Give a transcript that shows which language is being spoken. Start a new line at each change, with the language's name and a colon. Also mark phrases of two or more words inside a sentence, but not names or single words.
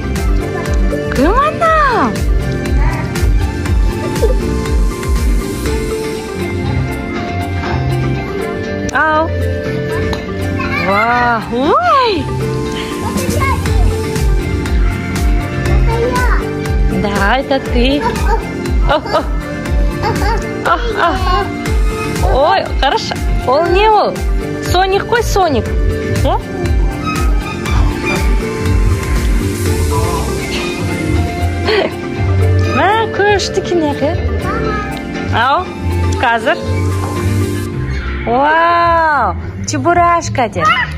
Kazakh: Кім анау? Ау.
Russian: Вау. Ой. Да, это ты. Ой, хорошо.
Kazakh: Ол не ол? Соник қой, Соник. Мә, күшті кенеғі. Ау, қазір. Вау, Чебурашка де.